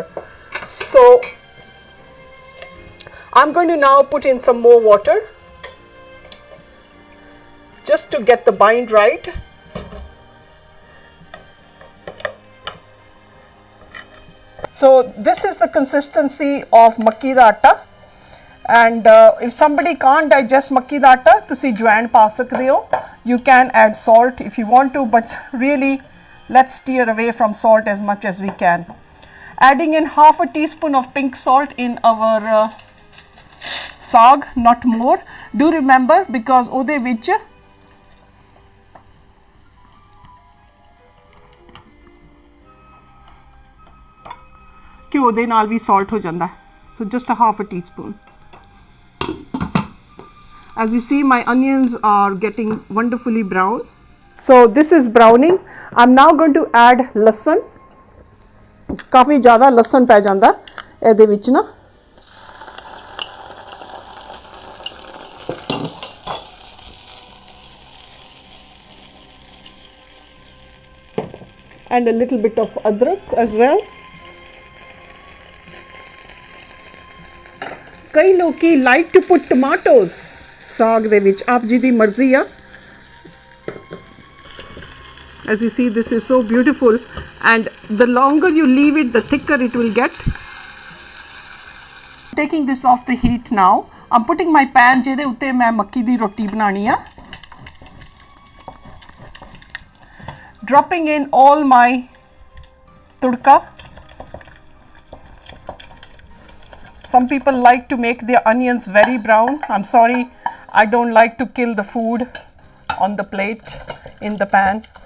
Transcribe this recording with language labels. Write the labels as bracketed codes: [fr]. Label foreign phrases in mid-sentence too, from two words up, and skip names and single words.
[en] So I'm going to now put in some more water just to get the bind right. So this is the consistency of [pa] ਮੱਕੀ ਦਾ ਆਟਾ. [en] And if somebody can't digest [pa] ਮੱਕੀ ਦਾ ਆਟਾ, ਤੁਸੀਂ ਜਵੈਣ ਪਾ ਸਕਦੇ ਹੋ. [en] You can add salt if you want to, but really let's steer away from salt as much as we can. Adding in half a teaspoon of pink salt in our saag, not more. Do remember, because [pa] ਉਹਦੇ ਵਿੱਚ ਘਿਓ ਦੇ ਨਾਲ ਵੀ salt ਹੋ ਜਾਂਦਾ. [en] So just a half a teaspoon. As you see, my onions are getting wonderfully brown. So this is browning. I'm now going to add lasan. [pa] ਕਾਫੀ ਜ਼ਿਆਦਾ ਲਸਣ ਪੈ ਜਾਂਦਾ ਇਹਦੇ ਵਿੱਚ ਨਾ. [en] And a little bit of adrak as well. [pa] ਕਈ ਲੋਕੀ [en] like to put tomatoes [pa] ਸਾਗ ਦੇ ਵਿੱਚ. ਆਪ ਜੀ ਦੀ ਮਰਜ਼ੀ ਆ. [en] As you see, this is so beautiful, and the longer you leave it, the thicker it will get. Taking this off the heat now, I'm putting my pan [pa] ਜਿਹਦੇ ਉੱਤੇ ਮੈਂ ਮੱਕੀ ਦੀ ਰੋਟੀ ਬਣਾਉਣੀ ਆ. [en] Dropping in all my tudka. Some people like to make their onions very brown. I'm sorry, I don't like to kill the food on the plate in the pan.